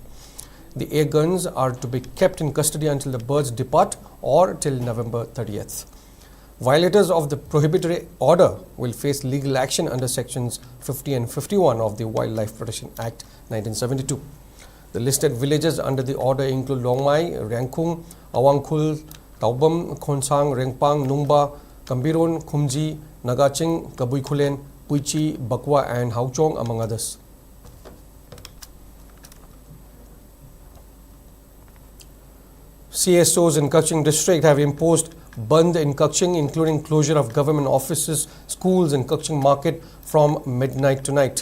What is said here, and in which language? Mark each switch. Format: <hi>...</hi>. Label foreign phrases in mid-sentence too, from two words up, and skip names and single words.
<en>The air guns are to be kept in custody until the birds depart or till November 30th. Violators of the prohibitory order will face legal action under sections 50 and 51 of the Wildlife Protection Act 1972. The listed villages under the order include Longmai, Rangkung, Awangkhul, Taubam, Khonsang, Rengpang, Nungba, Kambiron, Khumji, Nagaching, Kabuikhulen, Puichi, Bakwa and Hauchong, among others. CSOs in Kaching district have imposed Bandh in Kaching, including closure of government offices, schools and Kaching market from midnight tonight.</en>